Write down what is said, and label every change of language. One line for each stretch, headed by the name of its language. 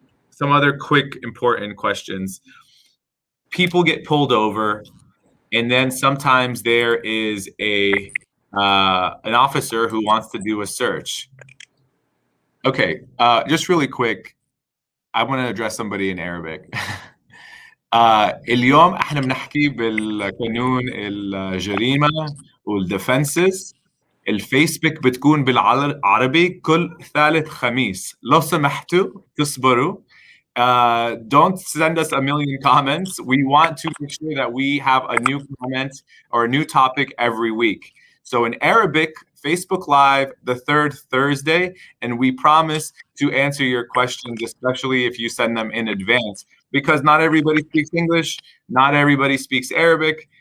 English: Some other quick, important questions. People get pulled over, and then sometimes there is an officer who wants to do a search. Okay, just really quick, I want to address somebody in Arabic.
Arabic: اليوم احنا بنحكي بالقانون الجريمة والديفنسز. الفيسبوك بتكون بالعربي كل ثالث خميس. لو سمحتوا تصبروا.
English: Don't send us a million comments. We want to make sure that we have a new comment or a new topic every week. So in Arabic, Facebook Live, the third Thursday, and we promise to answer your questions, especially if you send them in advance, because not everybody speaks English, not everybody speaks Arabic.